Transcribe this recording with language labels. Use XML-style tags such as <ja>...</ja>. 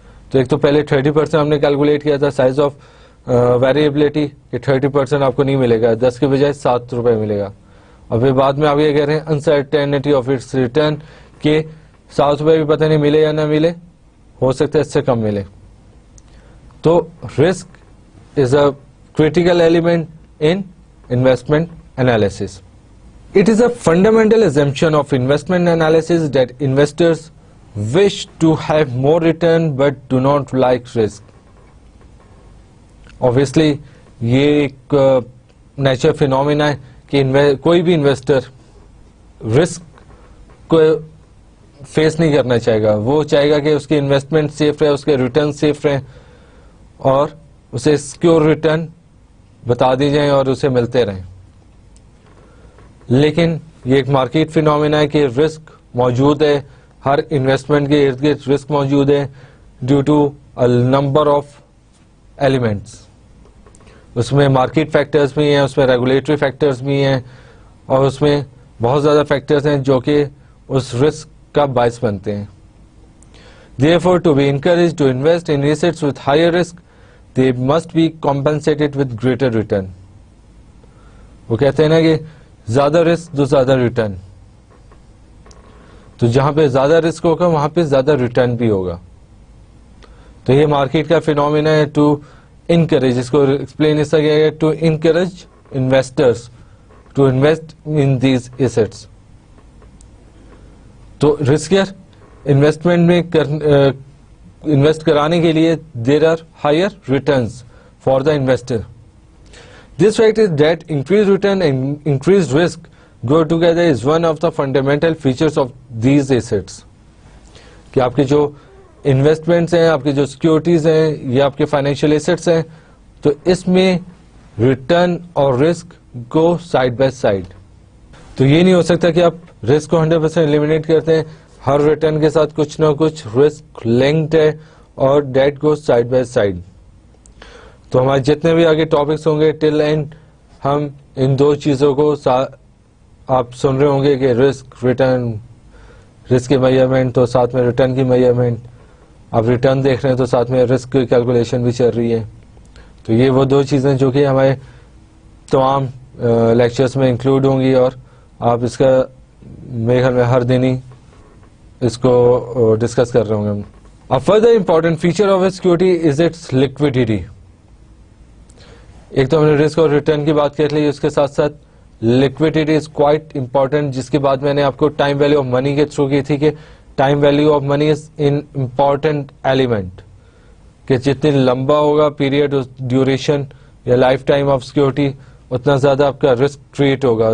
<ur>تو ایک تو پہلے 30% ہم نے کیلکولیٹ کیا تھا سائز آف ویریبلٹی کہ 30% آپ کو نہیں ملے گا, 10 کے بجائے 7 روپے ملے گا. اور پھر بعد میں آپ یہ کہہ رہے ہیں</ur> <en>uncertainty of its return</en> <ur>کہ 7 روپے بھی پتہ نہیں ملے یا نہ ملے, ہو سکتا ہے اس سے کم ملے.</ur> <en>تو risk is a critical element in investment analysis. It is a fundamental assumption of investment analysis that investors wish to have more return but do not like risk.</en> <ur>Obviously, یہ ایک نیچرل فینومینا ہے کہ کوئی بھی investor risk کو face نہیں کرنا چاہے گا. وہ چاہے گا کہ اس کی انویسٹمنٹ سیف رہے, اس کے ریٹرن سیف رہیں اور اسے سیکیور ریٹرن بتا دی جائیں اور اسے ملتے رہیں. لیکن یہ ایک مارکیٹ فینومینا ہے کہ رسک موجود ہے, ہر انویسٹمنٹ کے ارد گرد رسک موجود ہے</ur> <en>Due to number of elements.</en> <ur>اس میں مارکیٹ فیکٹرز بھی ہیں, اس میں ریگولیٹری فیکٹرز بھی ہیں, اور اس میں بہت زیادہ فیکٹرز ہیں جو کہ اس رسک کا باعث بنتے ہیں.</ur> <en>Therefore, to be encouraged to invest in assets with higher risk, they must be compensated with greater return.</en> <ur>وہ کہتے ہیں نا کہ زیادہ رسک تو زیادہ ریٹرن, تو جہاں پہ زیادہ رسک ہوگا وہاں پہ زیادہ ریٹرن بھی ہوگا. تو یہ مارکیٹ کا فینومینا ہے ٹو انکریج, اس کو ایکسپلین اس طرح کیا گیا</ur> <en>To encourage investors to invest in these assets.</en> <ur>تو رسکیئر انویسٹمنٹ میں انویسٹ کرانے کے لیے</ur> <en>There are higher returns for the investor. This fact is that increased return and increased risk go together is one of the fundamental features of these assets.</en> <ur>کہ آپ کے جو investments ہیں, آپ کے جو سیکورٹیز ہیں یا آپ کے فائنینشیل ایسٹس ہیں, تو اس میں ریٹرن اور risk</ur> <en>Go side by side.</en> <ur>تو یہ نہیں ہو سکتا کہ آپ رسک کو 100% ایلیمینیٹ کرتے ہیں, ہر ریٹرن کے ساتھ کچھ نہ کچھ رسک لنکڈ ہے اور</ur> <en>That go side by side.</en> <ur>تو ہمارے جتنے بھی آگے ٹاپکس ہوں گے ٹل اینڈ ہم ان دو چیزوں کو آپ سن رہے ہوں گے کہ رسک ریٹرن, رسک کی میجرمنٹ تو ساتھ میں ریٹرن کی میجرمنٹ, آپ ریٹرن دیکھ رہے ہیں تو ساتھ میں رسک کی کیلکولیشن بھی چل رہی ہے. تو یہ وہ دو چیزیں جو کہ ہمارے تمام لیکچرز میں انکلوڈ ہوں گی, اور آپ اس کا میرے خیال میں ہر دن ہی اس کو ڈسکس کر رہے ہوں گے.</ur> <en>A further important feature of a security is its liquidity.</en> <ur>ایک تو ہم نے رسک اور ریٹرن کی بات کر لی, اس کے ساتھ ساتھ</ur> <en>liquidity is quite important,</en> <ur>جس کی بات میں نے آپ کو ٹائم ویلیو آف منی کے تھرو کی تھی کہ</ur> <en>time value of money is an important element,</en> <ur>کہ جتنی لمبا ہوگا پیریڈ ڈیوریشن یا لائف ٹائم آف سیکورٹی اتنا زیادہ آپ کا رسک کریٹ ہوگا.</ur>